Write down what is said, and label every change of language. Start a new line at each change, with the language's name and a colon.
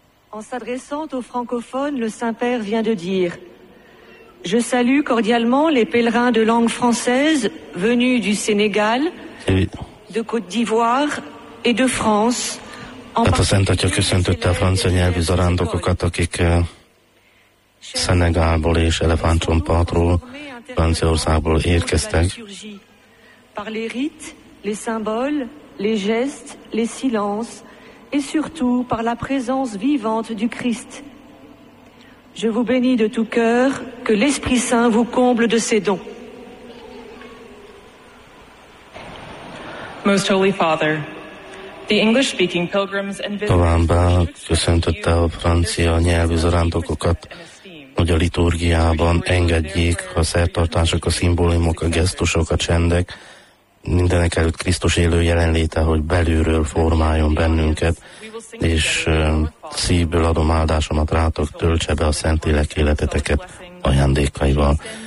French: En s'adressant aux francophones, le Saint-Père vient de dire: je salue cordialement les pèlerins de langue française venus du Sénégal, de Côte d'Ivoire et de France.
Hungarian: Hát a Szent Atya köszöntötte a francia nyelvű zarándokokat, akik Szenegálból és elefántcsompartról Franciaországból érkeztek.
French: Par les rites, les symboles, les gestes, les silences, et surtout par la présence vivante du Christ. Je vous bénis de tout cœur, que l'Esprit Saint vous comble de ses dons.
English: Most Holy Father, the English-speaking pilgrims and visitors.
Hungarian: Továbbá köszöntötte a francia nyelvű zarándokokat, hogy a liturgiában engedjék a szertartások, a szimbólumok, a gesztusok, a csendek, mindenek előtt Krisztus élő jelenléte, hogy belülről formáljon bennünket, és szívből adom áldásomat rátok, töltse be a Szentlélek életeteket ajándékaival.